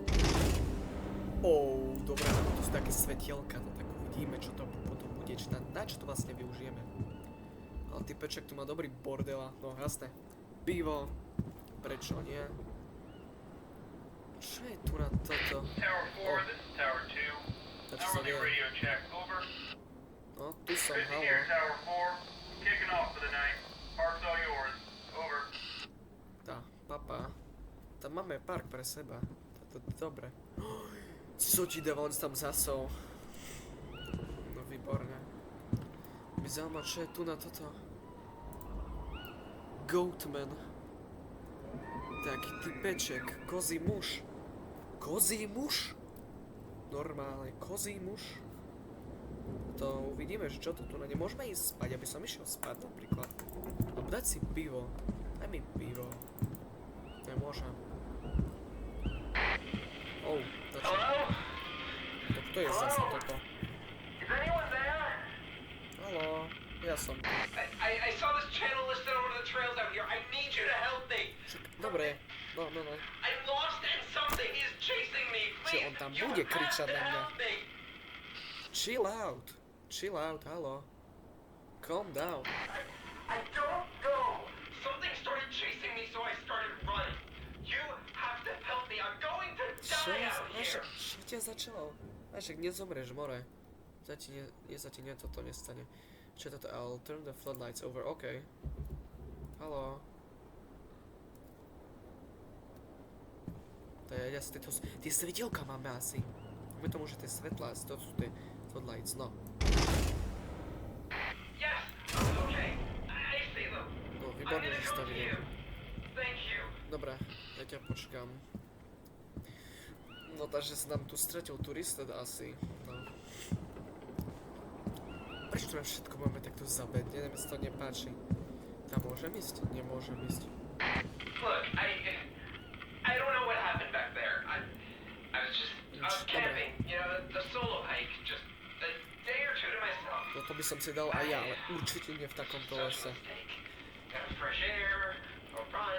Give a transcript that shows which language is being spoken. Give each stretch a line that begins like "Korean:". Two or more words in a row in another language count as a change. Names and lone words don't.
Slovak: Dobré, to sú také svetielka, no tak uvidíme, čo to potom bude, na čo to vlastne využijeme. Ale typeček tu má dobrý bordela, no jasné. Pivo, prečo nie? Čo je tu na toto?
English: Tower 4, this is Tower 2.
Slovak: Čo sa deje?
English: Radio check, over.
Slovak: No, tu som,
English: Busy
Slovak: halo.
English: here, Tower 4. Kicking off for the night. Park's all yours. Over.
Slovak: Tá, papa. Tam máme park pre seba. To je dobre. Co ti dáva, on tam zasol. No výborne. Mi zaujíma, čo je tu na toto. Goatman. Taký typeček. Kozí muž. Kozí muž? Normálne, kozí muž. To uvidíme, že čo to tu na nemôžeme ísť spať, aby som išiel spať napríklad. Alebo dať si pivo. Daj mi pivo. Nemôžem.
English: Hello?
Slovak: To kto je zase toto?
English: Is anyone there?
Slovak: Haló, ja som.
English: I saw this channel listed on one of the trails out here. I need you to help me.
Slovak: Dobre, no.
English: I'm lost and something is chasing me.
Slovak: Čiže
English: Please,
Slovak: on tam
English: you
Slovak: bude
English: have
Slovak: kričať
English: to
Slovak: na mňa.
English: help me. Chill out, haló. Calm down. I don't know. Something started chasing me, so I started running. You have to help me. I'm going to die out here.
Slovak: Čo ťa začalo? Však nezomreš, more. Zatiaľ toto nestane. Čo je toto?
English: I'll turn the floodlights over,
Slovak: OK. Haló. To je jasné, tie svetielka máme asi. Máme tomu, že tie svetlá, to sú tie floodlights, no.
English: Yes. Okay. I see them.
Slovak: No,
English: I'm
Slovak: výborne,
English: gonna
Slovak: že si to
English: go to
Slovak: videl.
English: you. Thank you.
Slovak: Dobre, ja ťa počkám. No takže sa nám tu stratil turisted asi, no. Prečo to všetko máme takto zabed? Neviem, si to nepáči. Tam môžem ísť? Nemôžem ísť.
English: Look, I don't know what happened back there. I was camping, you know, the solo hike, just a day or two to myself.
Slovak: No to by som si dal aj ja, ale určite nie v takomto lese.
English: Got fresh air, a run.